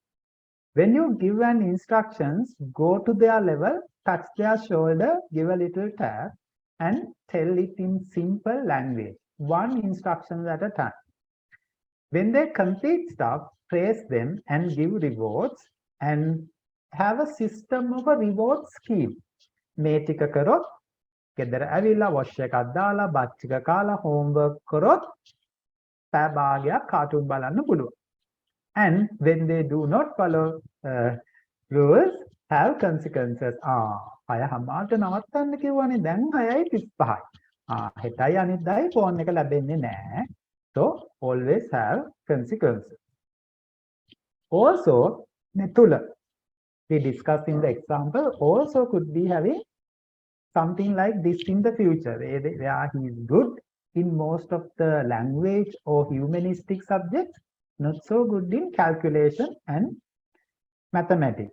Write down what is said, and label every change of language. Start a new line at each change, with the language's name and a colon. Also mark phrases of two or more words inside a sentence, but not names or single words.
English: When you give an instructions, go to their level, touch their shoulder, give a little tap, and tell it in simple language, one instruction at a time. When they complete stuff, praise them and give rewards and have a system of a reward scheme.
Sinhala: මේ ටික කරොත් ගෙදර ඇවිල්ලා wash එකක් දාලා බත් ටික කාලා homework කරොත් පැය භාගයක් cartoon බලන්න පුළුවන්.
English: And when they do not follow rules, have consequences.
Sinhala: අය හමාරට නවත්තන්න කිව්වනේ දැන් 6:35. හෙටයි අනිද්දායි ෆෝන් එක ලැබෙන්නේ නැහැ.
English: So always have consequences. Also, Netula, we discussed in the example, also could be having something like this in the future, where he is good in most of the language or humanistic subjects, not so good in calculation and mathematics.